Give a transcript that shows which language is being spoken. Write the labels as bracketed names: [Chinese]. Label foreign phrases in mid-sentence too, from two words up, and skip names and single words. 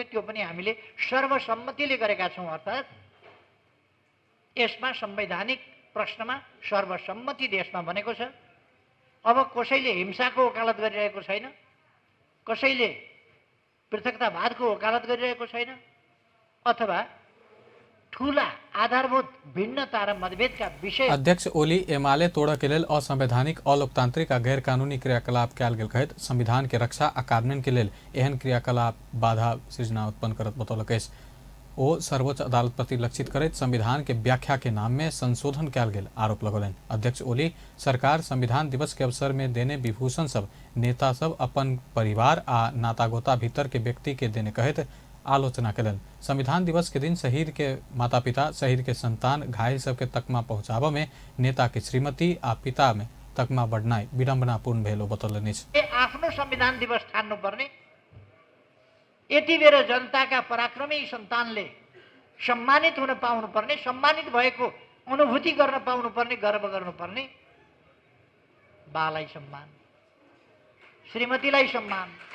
[Nepali] त्यो पनि हामीले सर्वसम्मतिले गरेका छौं। अर्थात् यसमा संवैधानिक प्रश्नमा सर्वसम्मति देशमा बनेको छ। अब कसैले हिंसाको वकालत गरिरहेको छैन, कसैले पृथकतावादको वकालत गरिरहेको छैन, अथवा ठूला आधारभूत भिन्नता र मतभेदका विषय। [Maithili] अध्यक्ष ओली एमाले तोड़ के लेल असंवैधानिक अलोकतांत्रिक आ गैर कानूनी क्रियाकलाप कयल गेल कहैत संविधान के रक्षा आ कार्यान्वयन के लेल एहन क्रियाकलाप बाधा सृजना उत्पन्न करत बतौलक अछि। ओ सर्वोच्च अदालत प्रति लक्षित करैत संविधान के व्याख्या के नाम में संशोधन कयल गेल आरोप लगौलनि। अध्यक्ष ओली सरकार संविधान दिवस के अवसर में देने विभूषण सब नेता सब अपन परिवार आ नातागोता भीतर के व्यक्ति के देने कहैत आलोचना कलन। संविधान दिवस के दिन शहीद के माता पिता, शहीद के संतान, घायल सबके तकमा पहुंचाबा में नेता के श्रीमती आ पिता में तकमा बढ़नाई विडम्बनापूर्ण भेल बतौलनि। [Nepali] आफ्नो संविधान दिवस ठान्नु पर्ने, यति बेर जनताका पराक्रमी सन्तानले सम्मानित हुन पाउनु पर्ने, सम्मानित भएको अनुभूति गर्न पाउनु पर्ने, गर्व गर्नु पर्ने। बालाई सम्मान, श्रीमतीलाई सम्मान।